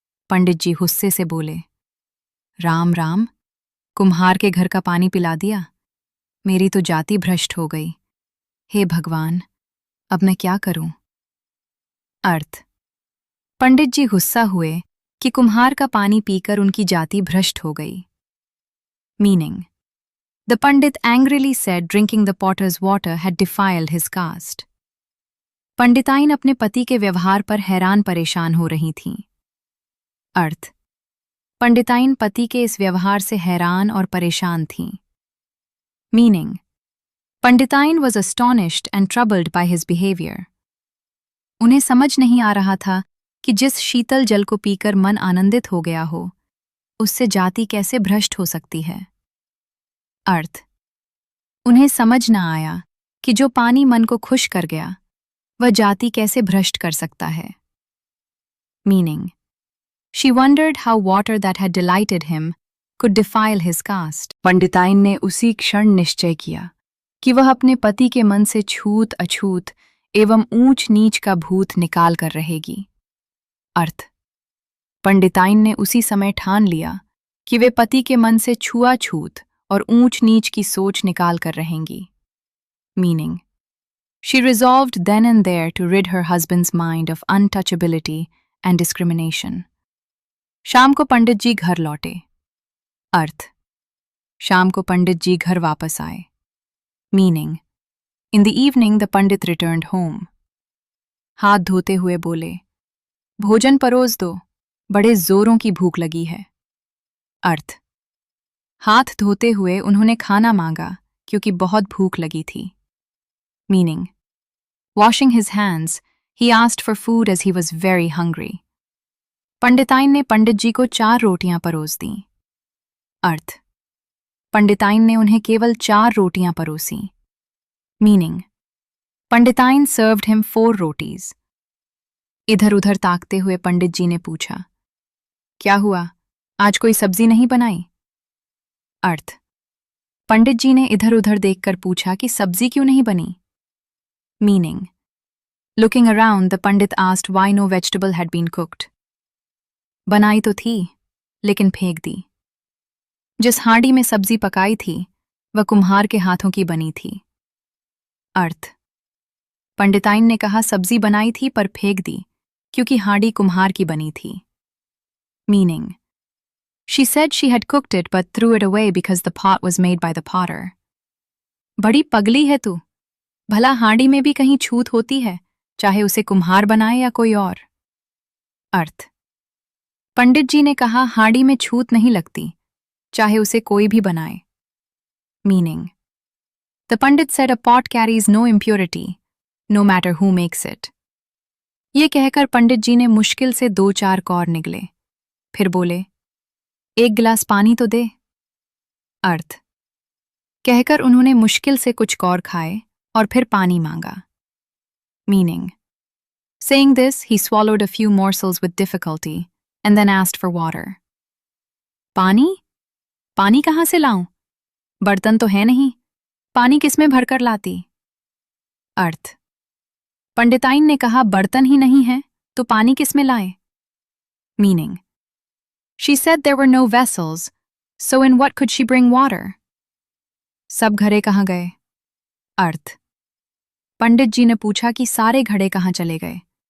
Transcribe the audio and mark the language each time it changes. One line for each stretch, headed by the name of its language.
Hindi: पंडित जी गुस्से से बोले, राम राम, कुम्हार के घर का पानी पिला दिया। मेरी तो जाति भ्रष्ट हो गई। हे भगवान, अब मैं क्या करूं? अर्थ, पंडित जी गुस्सा हुए कि कुम्हार का पानी पीकर उनकी जाति भ्रष्ट हो गई।
English: Meaning, the Pandit angrily said drinking the potter's water had defiled his caste.
Hindi: पंडिताइन अपने पति के व्यवहार पर हैरान परेशान हो रही थीं। अर्थ, पंडिताइन पति के इस व्यवहार से हैरान और परेशान थीं।
English: Meaning, panditain was astonished and troubled by his behavior.
Hindi: उन्हें समझ नहीं आ रहा था कि जिस शीतल जल को पीकर मन आनंदित हो गया हो, उससे जाति कैसे भ्रष्ट हो सकती है। अर्थ, उन्हें समझ न आया कि जो पानी मन को खुश कर गया, वह जाति कैसे भ्रष्ट कर सकता है।
English: Meaning, she wondered how water that had delighted him could defile his caste.
Hindi: पंडिताइन ने उसी क्षण निश्चय किया कि वह अपने पति के मन से छूत अछूत एवं ऊंच नीच का भूत निकाल कर रहेगी। अर्थ, पंडिताइन ने उसी समय ठान लिया कि वे पति के मन से छुआछूत और ऊंच नीच की सोच निकाल कर रहेंगी।
English: Meaning, she resolved then and there to rid her husband's mind of untouchability and discrimination.
Hindi: शाम को पंडित जी घर लौटे। अर्थ, शाम को पंडित जी घर वापस आए।
English: Meaning, in the evening the Pandit returned home.
Hindi: हाथ धोते हुए बोले, भोजन परोस दो, बड़े जोरों की भूख लगी है। अर्थ, हाथ धोते हुए उन्होंने खाना मांगा क्योंकि बहुत भूख लगी थी।
English: Meaning, washing his hands, he asked for food as he was very hungry.
Hindi: पंडिताइन ने पंडित जी को 4 रोटियां परोस दीं। अर्थ, पंडिताइन ने उन्हें केवल 4 रोटियां परोसीं।
English: Meaning, panditain served him 4 rotis.
Hindi: इधर उधर ताकते हुए पंडित जी ने पूछा, क्या हुआ, आज कोई सब्जी नहीं बनाई? अर्थ, पंडित जी ने इधर उधर देखकर पूछा कि सब्जी क्यों नहीं बनी?
English: Meaning, looking around the Pandit asked why no vegetable had been cooked.
Hindi: बनाई तो थी, लेकिन फेंक दी। जिस हांडी में सब्जी पकाई थी, वह कुम्हार के हाथों की बनी थी। अर्थ, पंडिताइन ने कहा सब्जी बनाई थी पर फेंक दी, क्योंकि हांडी कुम्हार की बनी थी।
English: Meaning, she said she had cooked it but threw it away because the pot was made by the potter.
Hindi: बड़ी पगली है तू, भला हांडी में भी कहीं छूत होती है, चाहे उसे कुम्हार बनाए या कोई और। अर्थ, पंडित जी ने कहा हांडी में छूत नहीं लगती, चाहे उसे कोई भी बनाए।
English: Meaning, the Pandit said a pot carries no impurity, no matter who makes it.
Hindi: ये कहकर पंडित जी ने मुश्किल से 2-4 कौर निगले, फिर बोले, 1 गिलास पानी तो दे। अर्थ, कहकर उन्होंने मुश्किल से कुछ कौर खाए और फिर पानी मांगा।
English: Meaning, saying this, he swallowed a few morsels with difficulty and then asked for water.
Hindi: पानी? पानी कहाँ से लाऊं? बर्तन तो है नहीं, पानी किसमें भरकर लाती? अर्थ, पंडिताइन ने कहा बर्तन ही नहीं है, तो पानी किसमें लाए?
English: Meaning, she said there were no vessels, so in what could she bring water?
Hindi: सब घड़े कहाँ गए? अर्थ, पंडित जी ने पूछा कि सारे घड़े कहाँ चले गए?